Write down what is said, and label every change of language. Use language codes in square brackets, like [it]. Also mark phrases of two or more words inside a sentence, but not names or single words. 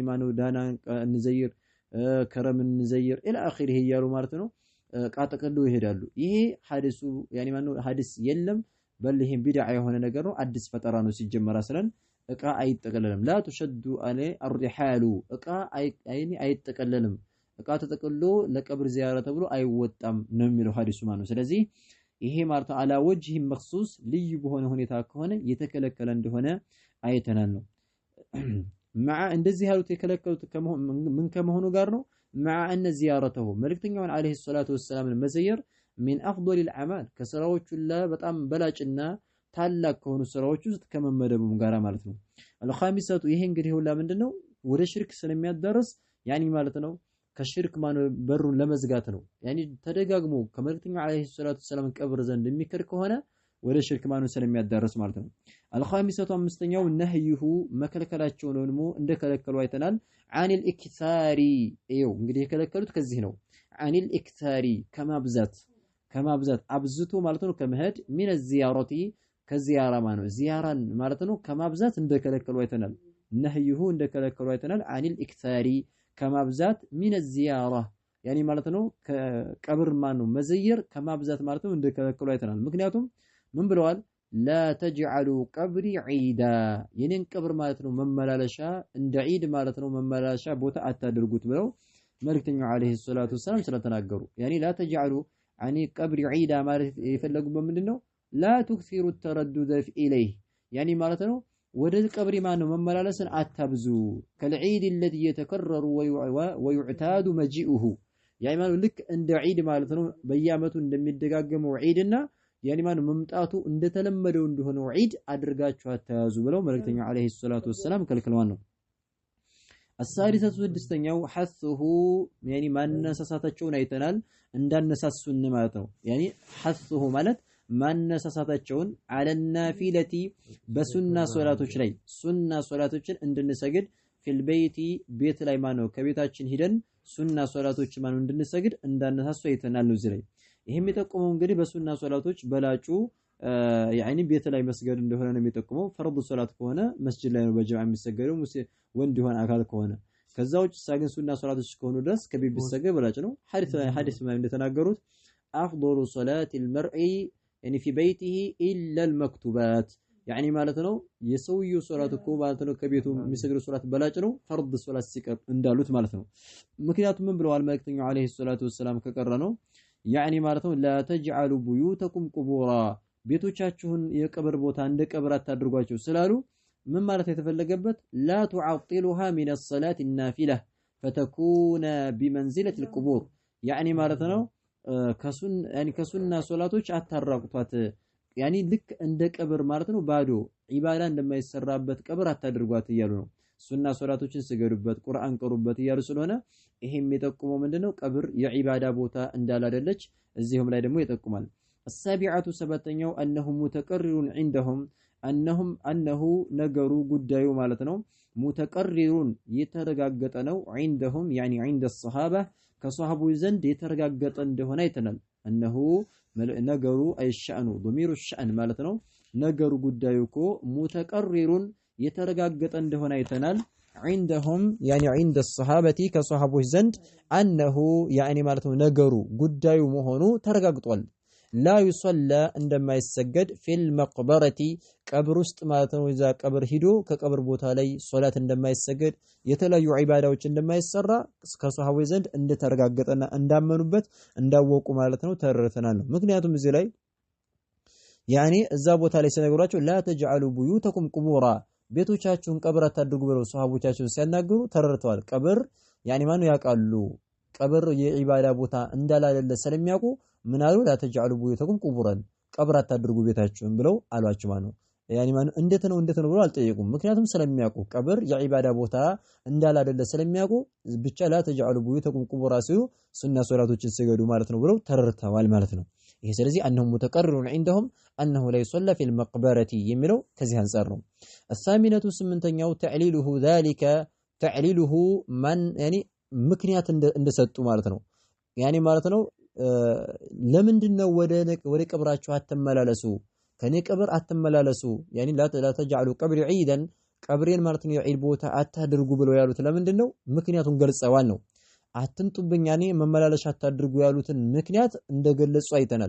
[am] ማነው ዳና እንዘይር ከረም እንዘይር [ar] إلى آخره [am] እያሉ ማለት ነው እቃ ጠቅልሎ ይሄዳሉ። ይሄ ሐዲሱ ያኒ ማነው ሐዲስ የለም በል ይሄን ቢድዓ የሆነ ነገር ነው። አዲስ ፈጠራ ነው ሲጀመር አስለን እቃ አይጠቀለልም። [ar] لا تشدوا [am] አለ الرحال እቃ አይጠቀለልም። እቃ ተጠቅሎ ለቀብር ዚያራ ተብሎ አይወጣም ነው የሚለው ሐዲሱ ማለት ነው። ስለዚህ ይሄ ማለት [ar] على وجه مخصوص [am] ልዩ በሆነ ሁኔታ ከሆነ የተከለከለ እንደሆነ አይተናል ነው። مع እንደዚህ ያሉት የከለከሉት ምን ከመሆኑ ጋር ነው [ar] مع ان زيارته [am] መልእክተኛውን [ar] عليه الصلاة والسلام [am] መዘየር [ar] من افضل الاعمال [am] ከስራዎቹ በጣም በላጭና ታላቅ ከሆኑ ስራዎች ውስጥ ከመመደቡም ጋራ ማለት ነው። الخامسة ይሄ እንግዲህ ሁላ ምንድነው ወደ ሽርክ ስለሚያዳርስ ያኒ ማለት ነው ከሽርክ ማነው በሩን ለመዝጋት ነው። ያኒ ተደጋግሞ ከመልእክተኛው [ar] عليه الصلاة والسلام [am] ቀብር ዘንድ የሚከር ከሆነ ወደ ሽርክ ማነው ስለሚያዳርስ ማለት ነው። الخامسة አምስተኛው ነህይሁ መከልከላቸው ነው ደግሞ እንደከለከሉ አይተናል። [ar] عن الاكثار [am] ይው እንግዲህ የከለከሉት ከዚህ ነው። [ar] عن الاكثار [am] ከማብዛት አብዝቶ ማለት ነው ከመሄድ [ar] من الزيارة [am] ከዚያራ ማለት ነው ዚያራን ማለት ነው ከማብዛት እንደከለከሉ አይተናል። ነህይሁ እንደከለከሉ አይተናል። [ar] عن الاكثار [am] ከማብዛት [ar] من الزيارة [am] ያኒ ማለት ነው ከቀብር ማነው መዘየር ከማብዛት ማለት ነው እንደከለከሉ አይተናል። ምክንያቱም ምን ብለዋል [ar] لا تجعلوا قبري عيدا [am] የኔን ቀብር ማለት ነው መመላለሻ እንደ ዒድ ማለት ነው መመላለሻ ቦታ አታድርጉት ብለው መልእክተኛው [ar] عليه الصلاة والسلام [am] ስለተናገሩ ያኒ لا [ar] تجعلوا يعني قبري عيدا [am] ማለት የፈለጉበት ምንድነው [ar] لا تكثروا التردد إليه يعني [am] ማለት ነው ወደ ቀብሪ ማነው መመላለስን አታብዙ ከልዒድ [ar] الذي يتكرر ويعتاد مجيئه يعني [am] ማለት ልክ እንደ ዒድ ማለት ነው በየአመቱ እንደሚደጋገመው ዒድና يعني ማነው መምጣቱ እንደተለመደው እንደሆነው ዒድ አድርጋችሁ አታያዙ ብለው መልእክተኛው [ar] عليه الصلاة والسلام [am] ከልክለዋል ነው። الثالثة ስድስተኛው [ar] حثه يعني [am] ማነሳሳታቸውን አይተናል እንዳነሳሱን ማለት ነው። [ar] يعني حثه [am] ማለት ማነሳሳታቸውን አለናፊለቲ በሱና ሶላቶች ላይ ሱና ሶላቶችን እንድንሰግድ [ar] في البيت [am] ቤት ላይ ማነው ከቤታችን ሂደን ሱና ሶላቶች ማነው እንድንሰግድ እንዳነሳሱ አይተናል ነው እዚህ ላይ። ይሄም የሚጠቁመው እንግዲህ በሱና ሶላቶች በላጩ ያኒ ቤት ላይ መስገድ እንደሆነ ነው የሚጠቁመው። ፈርድ ሶላት ከሆነ መስጂድ ላይ ነው በጀማዓ የሚሰገደው ወንድ ይሆን አካል ከሆነ። ከዛ ውጭ ሳግን ሱና ሶላቶች ከሆኑ ድረስ ከቤት ቢሰገድ በላጭ ነው። ሐዲስ ላይ እንደተናገሩት አፍضل [ar] صلاة المرء يعني في بيته إلا المكتوبات يعني [am] ማለት ነው የሰውየው ሶላት እኮ ማለት ነው ከቤቱ የሚሰግደው ሶላት በላጭ ነው ፈርድ ሶላት ሲቀር እንዳሉት ማለት ነው። ምክንያቱም ምን ብለዋል መልእክተኛው [ar] عليه الصلاة والسلام [am] ከቀረ ነው ያኒ ማለት ነው [ar] لا تجعلوا بيوتكم قبورا [am] ቤቶቻችሁን የቀብር ቦታ እንደ ቀብር አታድርጓቸው ስላሉ ምን ማለት የተፈለገበት [ar] لا تعطلها من الصلاة النافلة فتكون بمنزلة القبور يعني [am] ማለት ነው ከሱና ሶላቶች አታራቁቷት ያኒ ልክ እንደ ቀብር ማለት ነው ባዶ ዒባዳ እንደማይሰራበት ቀብር አታድርጓት እያሉ ነው። ሱና ሶላቶችን ስገዱበት ቁርአን ቀሩበት እያሉ ስለሆነ ይሄም የጠቁመው ምንድነው ቀብር የዒባዳ ቦታ እንዳላደለች እዚህም ላይ ደግሞ ይጠቁማል። السابعة ሰባተኛው [ar] أنه متقرر عندهم أنه [am] ነገሩ ጉዳዩ ማለት ነው متقرر የተረጋገጠ ነው [ar] عندهم يعني عند [am] الصحابة ከሷሃቦች ዘንድ የተረጋገጠ እንደሆነ አይተናል። እነሆ ነገሩ አይሻአኑ [ar] ضمير الشأن [am] ማለት ነው። ነገሩ ጉዳዩ እኮ ሙተቀሪሩን የተረጋገጠ እንደሆነ አይተናል። [ar] عندهم يعني عند الصحابة [am] ከሷሃቦች ዘንድ [ar] أنه يعني [am] ማለት ነው ነገሩ ጉዳዩ መሆኑ ተረጋግጧል። [ar] لا يصلى [am] እንደማይሰገድ [ar] في المقبرة [am] ቀብር ውስጥ ማለት ነው። እዛ ቀብር ሂዶ ከቀብር ቦታ ላይ ሶላት እንደማይሰገድ የተለያዩ ዒባዳዎች እንደማይሰራ ከሷሃቦች ዘንድ እንደተረጋገጠና እንዳመኑበት እንዳወቁ ማለት ነው ተረድተናል ነው። ምክንያቱም እዚህ ላይ ያኔ እዛ ቦታ ላይ ሲነግሯቸው [ar] لا تجعلوا بيوتكم قبورا [am] ቤቶቻችሁን ቀብር አታድርጉ ብለው ሷሃቦቻቸውን ሲያናግሩ ተረድተዋል። ቀብር ያኔ ማን ያውቃሉ ቀብር የዒባዳ ቦታ እንዳላለ ስለሚያውቁ ምን አሉ [ar] لا تجعلوا بيوتكم قبورا [am] ቀብር አታድርጉ ቤታችሁን ብለው አሏቸው ማለት ነው። ያኔ ማን እንዴት ነው ብለው አልጠየቁም። ምክንያቱም ስለሚያውቁ ቀብር የዒባዳ ቦታ እንዳላለ ስለሚያውቁ ብቻ [ar] لا تجعلوا بيوتكم قبورا [am] ሲሉ ሱና ሶላቶችን ሲገዱ ማለት ነው ብለው ተረድተዋል ማለት ነው። ይሄ ስለዚህ [ar] أنهم متقررون عندهم أنه لا يصلى في المقبرة [am] የሚለው ከዚህ አንፃር ነው። الثامنة ስምንተኛው [ar] تعليله ذلك تعليله من يعني [am] ምክንያት እንደሰጡ ማለት ነው። ያኔ ማለት ነው ለምንድነው ወደ ቀብራችሁ አትመላለሱ ከኔ ቀብር አትመላለሱ ያኔ [ar] لا تجعلوا قبري عيدا [am] ቀብሬን ማለት ነው የዒድ ቦታ አታድርጉ ብለው ያሉት ለምንድነው ምክንያቱን ገልጸዋል ነው። አትምጡብኝ ያኔ መመላለሻ አታድርጉ ያሉትን ምክንያት እንደገለጹ አይተናል።